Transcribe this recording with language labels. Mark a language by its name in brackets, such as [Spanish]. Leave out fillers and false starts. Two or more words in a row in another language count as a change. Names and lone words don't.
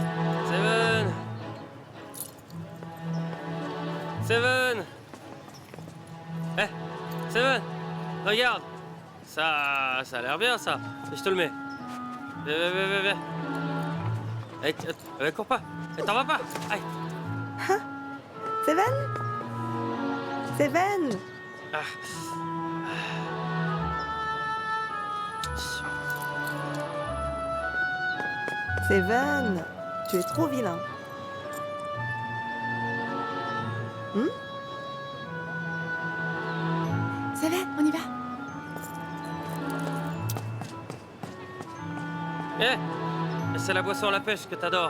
[French] Seven. Seven. Seven. Regarde. Ça a l'air bien, ça. Et je te le mets. Viens. Cours pas. T'en vas pas. Aïe. Seven? Seven? Ah. Seven, tu es trop vilain. Seven, on y va. C'est la boisson à la pêche que t'adores.